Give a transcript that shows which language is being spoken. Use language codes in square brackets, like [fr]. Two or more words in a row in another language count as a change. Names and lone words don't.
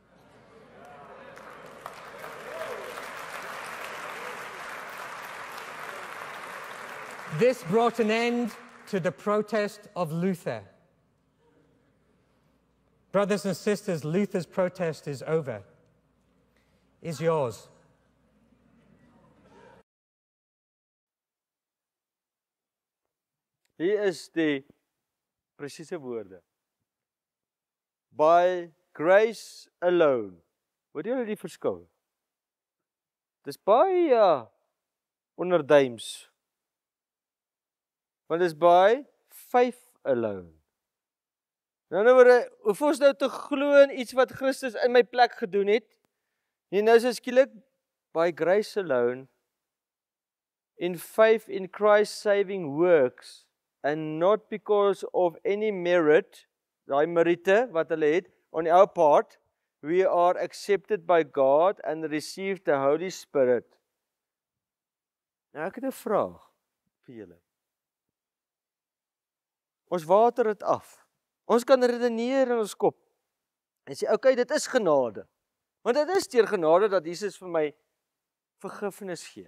[en] This brought an end to the protest of Luther. Brothers and sisters, Luther's protest is over. Is yours. [af] Hier is die presiese woorde. [en] By grace alone. [af] Hoor julle die verskil? Dis baie onderduims. Want dis [en] by faith alone. [af] Nou hoef ons nou te glo in iets wat Christus in my plek gedoen het. En nou is dit skielik [en] by grace alone, in faith in Christ's saving works, and not because of any merit, [af] daai merite wat hulle het, [en] on our part, we are accepted by God and receive the Holy Spirit. [af] Nou ek het 'n vraag vir julle. Ons water dit af. Ons kan redeneer in ons kop en sê, okay, dit is genade. Want dit is deur genade dat Jesus vir my vergifnis gee.